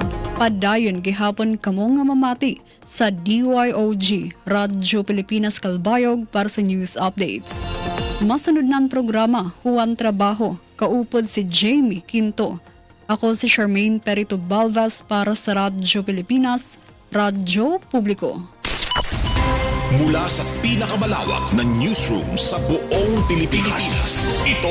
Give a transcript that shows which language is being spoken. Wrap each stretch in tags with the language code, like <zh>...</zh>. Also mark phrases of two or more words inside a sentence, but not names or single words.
<war>Padayon gihapon kamo nga mamati sa DYOG, Radyo Pilipinas, Kalbayog para sa</war> <en>news updates.</en> <war>Masunod na ang programa, Huwan Trabaho, kaupod si Jamie Quinto. Ako si Charmaine Perito Balvez para sa Radyo Pilipinas, Radyo Publiko.</war> <tl>Mula sa pinakamalawak na newsroom sa buong Pilipinas. Ito</tl>